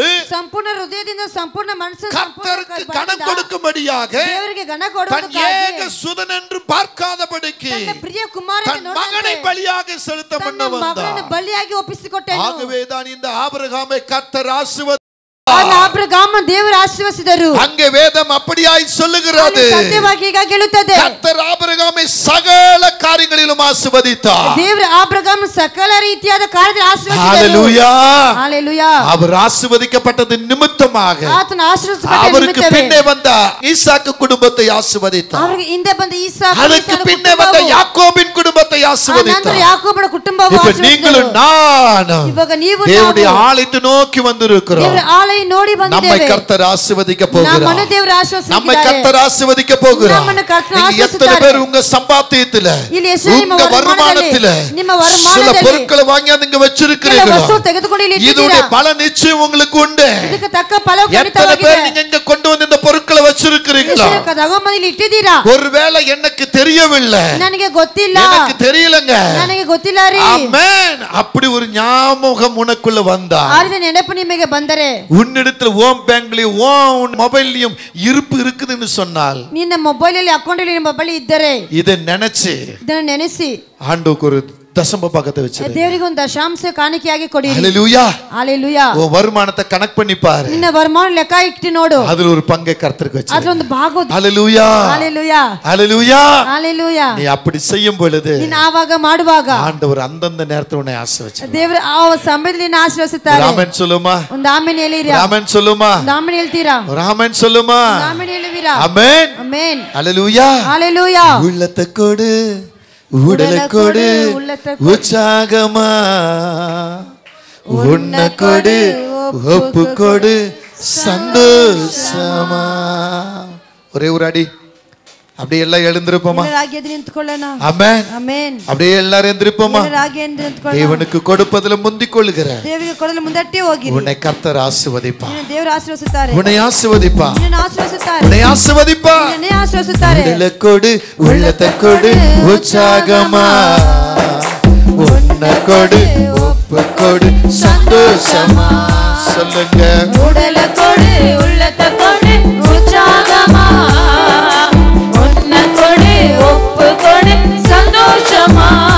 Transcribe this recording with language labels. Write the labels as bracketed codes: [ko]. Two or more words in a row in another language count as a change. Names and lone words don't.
[kn] ಸಂಪೂರ್ಣ ಹೃದಯದಿಂದ ಸಂಪೂರ್ಣ ಮನಸ್ಸು [ta] கர்த்தருக்கு கனம் கொடுக்கும்படியாக [kn] ದೇವರಿಗೆ ಗಣ [ta] தன் [kn] ಕೊಡುವುದಕ್ಕಾಗಿ [ta] ஏக சுதன் என்று பார்க்காதபடிக்கு [kn] ತನ್ನ ಪ್ರಿಯ ಕುಮಾರನ [ta] தன் மகனை பலியாக செலுத்த [kn] ತನ್ನ [ta] முன்ன [kn] ಮಗನನ್ನು [ta] வந்தார். [kn] ಬಲಿಯಾಗಿ ಒಪ್ಪಿಸಿಕೊಟ್ಟನು. [ta] ஆகவே தான் இந்த ஆபிரகாமை கர்த்தர் ஆசீர்வதித்தார். [kn] ಆಬ್ರಹಾಮ ದೇವರು ಆಶೀರ್ವದಿಸಿದರು. [ta] அங்கே வேதம் அப்படியாய் சொல்லுகிறது. [kn] ಸತ್ಯವಾಗಿ ಹೀಗಾಗಿ ಹೇಳುತ್ತದೆ, [ta] கர்த்தர் ஆபிரகாமை சகல காரியங்களிலும் ஆசீர்வதித்தார். [kn] ದೇವರು ಆಬ್ರಹಾಮ ಸಕಲ ರೀತಿಯಾದ ಕಾರ್ಯದಲ್ಲಿ ಆಶೀರ್ವದಿಸಿದರು. [ta] ஹalleluya. [kn] ಹalleluya. [ta] அவர் ஆசீர்வதிக்கப்பட்டது நிமித்தமாக [kn] ಆತನ ಆಶೀರ್ವದಿಸಲ್ಪಟ್ಟ [ta] அவருக்கு [kn] ನಿಮಿತ್ತವೇ [ta] பின்னே வந்த ஈசாக்கு குடும்பத்தை ஆசீர்வதித்தார். [kn] ಅವರಿಗೆ ಹಿಂದೆ ಬಂದ ಈಸಾಕ [ta] அதுக்கு பின்னே வந்த யாக்கோபின் குடும்பத்தை [kn] ನಂತರ [ta] ஆசீர்வதித்தார். [kn] ಯಾಕೋಬನ ಕುಟುಂಬವು [ta] இப்ப [kn] ಆಶೀರ್ವದಿಸಿದರು. [ta] நீங்களும் நானும் [kn] ಇವಾಗ ನೀವು [ta] தேவனுடைய [kn] ನಾವು [ta] ஆலயத்தை நோக்கி வந்திருக்கிறோம். [kn] ದೇವರ ಆಲಯ ನೋಡಿ [ta] நம்மை [kn] ಬಂದಿದ್ದೇವೆ. [ta] கர்த்தர் ஆசீர்வதிக்க [kn] ನಮ್ಮನ್ನು [ta] போகிறார். [kn] ದೇವರು [ta] நம்மை [kn] ಆಶೀರ್ವದಿಸಿದ್ದಾರೆ. [ta] கர்த்தர் ஆசீர்வதிக்க போகிறார். நம்மை கர்த்தர் நீங்க எத்தனை ஆசீர்வதித்தார். பேர் உங்க சம்பாத்தியத்துல, [kn] ಇಲ್ಲಿ ಎಷ್ಟು ನಿಮ್ಮ [ta] உங்க [kn] வருமாನದಲ್ಲಿ, [ta] வருமானத்துல [kn] ನಿಮ್ಮ [ta] சில [kn] வருமாನದಲ್ಲಿ [ta] பொருட்களை வாங்கி நீங்க [kn] ಕೆಲ [ta] வச்சிருக்கிறீங்களா? [kn] ವಸ್ತು ತೆಗೆದುಕೊಂಡು ಇಲ್ಲಿ [ta] இதோடைய [kn] ಇಟ್ಟಿದ್ದೀರಾ. [ta] பல நிச்சயம் உங்களுக்கு உண்டு. [kn] ಇದಕ್ಕೆ ತಕ್ಕ ಫಲವು [ta] எத்தனை [kn] ಖಂಡಿತವಾಗಿದೆ. [ta] பேர் நீங்க இங்க கொண்டு வந்து இந்த பொருட்களை வச்சிருக்கிறீங்களா? [kn] ಎಷ್ಟು ತಗೊಂಬಂದು ಇಲ್ಲಿ ಇಟ್ಟಿದ್ದೀರಾ. [ta] ஒருவேளை எனக்கு தெரியவில்லை, [kn] ನನಗೆ ಗೊತ್ತಿಲ್ಲ, [ta] எனக்கு தெரியலங்க. [kn] ನನಗೆ ಗೊತ್ತಿಲ್ಲ ರೀ. [ta] ஆமென். அப்படி ஒரு ஞாபகம் உனக்குள்ள வந்தா, [kn] ಆರಿದ ನೆನಪು ನಿಮಗೆ ಬಂದರೆ, [ta] உன்னிடத்துல ஓம் பேங்க்லயும் ஓம் மொபைல்லயும் இருப்பு இருக்குதுன்னு சொன்னால், [kn] ನಿನ್ನ ಮೊಬೈಲ್ ಅಲ್ಲಿ ಅಕೌಂಟ್ ಅಲ್ಲಿ ನಿಮ್ಮ ಬಳಿ ಇದ್ದರೆ [ta] இதை நினைச்சு [kn] ಇದನ್ನು ನೆನೆಸಿ [ta] ஆண்டவருக்கு ஒரு தசம பாகத்தை வச்சிரு. [kn] ದೇವರಿಗೆ ಒಂದು ದಶಾಂಶ ಕಾಣಿಕೆಯಾಗಿ ಕೊಡಿ. [ta] ஹalleluya. ஹalleluya. உன் வருமானத்தை கனெக்ட் பண்ணி பாரு. [kn] ನಿನ್ನ ವರಮಾನ ಲೆಕ್ಕ ಇಟ್ಟು ನೋಡು. [ta] அதுல ஒரு பங்கை கர்த்தருக்கு வச்சிரு. [kn] ಅದರ ಒಂದು ಭಾಗ. [ta] ஹalleluya. ஹalleluya. ஹalleluya. ஹalleluya. நீ அப்படி செய்யும் பொழுது [kn] ನೀನು ಆವಾಗ ಮಾಡುವಾಗ [ta] ஆண்டவர் அந்தந்த நேரத்துல உன்னை ஆசீர்வதிப்பார். [kn] ದೇವರು ಆ ಸಮಯದಲ್ಲಿ ನಿನ್ನ ಆಶೀರ್ವದಿಸುತ್ತಾರೆ. [ta] ஆமென் சொல்லுமா? [kn] ಒಂದು ಆಮೆನ್ ಹೇಳಿರಾ? [ta] ஆமென் சொல்லுமா? [kn] ಒಂದು ಆಮೆನ್ ಹೇಳ್ತೀರಾ? [ta] ஆமென் சொல்லுமா? [kn] ಒಂದು ಆಮೆನ್ ಹೇಳುವಿರಾ? [ta] ஆமென். [kn] ಆಮೆನ್. [ta] ஹalleluya. ஹalleluya. உள்ளத்தை கொடு, உடலை கொடு, உற்சாகமா உன்னை கொடு ஒப்பு கொடு சந்தோஷமா. ஒரே ஒரு அடி அப்படியே எல்லாம் எழுந்திருப்போமா? ஆமென். [kn] ಆಮೆನ್. [ta] அப்படியே எல்லாரும் எழுந்திருப்போமா? தேவனுக்கு கொடுப்பதில் முந்திக் கொள்ளுகிற [kn] ದೇವರಿಗೆ ಕೊಡಲು ಮುಂದಟ್ಟೆ ಹೋಗಿರಿ. [ta] உன்னை கர்த்தர் ஆசீர்வதிப்பார். [kn] ದೇವರು ಆಶೀರ್ವದಿಸುತ್ತಾರೆ. [ta] உன்னை ஆசீர்வதிப்பார். [kn] ನಿನ್ನನ್ನು ಆಶೀರ್ವದಿಸುತ್ತಾರೆ. [ta] உன்னை ஆசீர்வதிப்பார். [kn] ನಿನ್ನನ್ನು ಆಶೀರ್ವದಿಸುತ್ತಾರೆ. [ta] உடலை கொடு உள்ளத்தை கொடு உற்சாகமா. உன்னை கொடு ஒப்பு கொடு சந்தோஷமா. சொல்லுங்க. உடலை கொடு உள்ளத்தை கொடு உற்சாகமா. உன்னை கொடு ஒப்பு கொடு சந்தோஷமா.